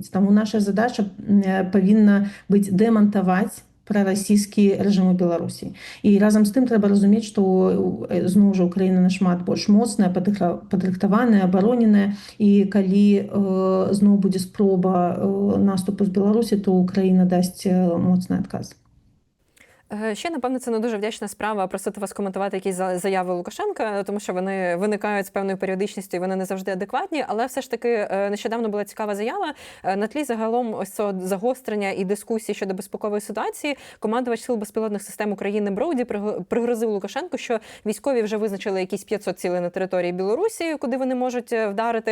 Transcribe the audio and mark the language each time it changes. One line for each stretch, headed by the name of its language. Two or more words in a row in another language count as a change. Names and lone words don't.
Belarusian: Таму наша задача павінна быць дэмантаваць прарасійскі рэжым у Беларусі. І разам з тым трэба разумець, што зноў жа Украіна нашмат больш моцная, падрыхтаваная, абароненая, і калі зноў будзе спроба наступу з Беларусі, то Украіна дасць моцны адказ.
Ukrainian: Ще, напевно, це не дуже вдячна справа просити вас коментувати якісь заяви Лукашенка, тому що вони виникають з певною періодичністю і вони не завжди адекватні, але все ж таки нещодавно була цікава заява. На тлі загалом ось цього загострення і дискусії щодо безпекової ситуації командувач Сил безпілотних систем України Броуді пригрозив Лукашенку, що військові вже визначили якісь 500 цілей на території Білорусі, куди вони можуть вдарити.